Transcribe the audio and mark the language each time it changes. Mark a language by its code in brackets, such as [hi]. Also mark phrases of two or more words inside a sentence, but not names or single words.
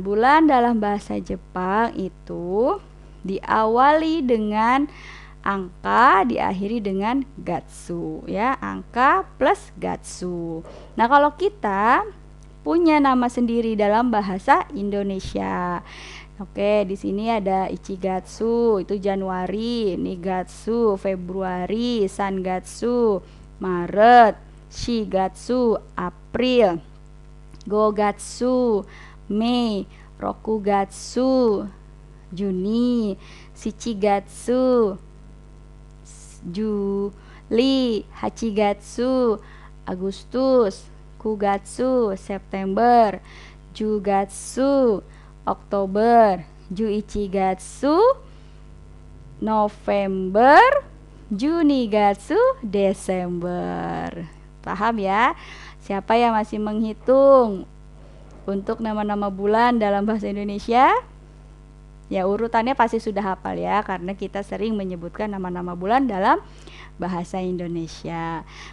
[id] Bulan dalam bahasa Jepang itu diawali dengan angka, diakhiri dengan gatsu ya, angka plus gatsu. Nah, kalau kita punya nama sendiri dalam bahasa Indonesia. Oke, di sini ada Ichigatsu, itu Januari, Nigatsu, Februari, Sangatsu, Maret, Shigatsu, April, Gogatsu, Mei, Rokugatsu, Juni, Shichigatsu, Juli, Hachigatsu, Agustus, Kugatsu, September, Jugatsu, Oktober, Juichigatsu, November, Junigatsu, Desember. Paham ya? Siapa yang masih menghitung untuk nama-nama bulan dalam bahasa Indonesia? Ya, urutannya pasti sudah hafal ya, karena kita sering menyebutkan nama-nama bulan dalam bahasa Indonesia.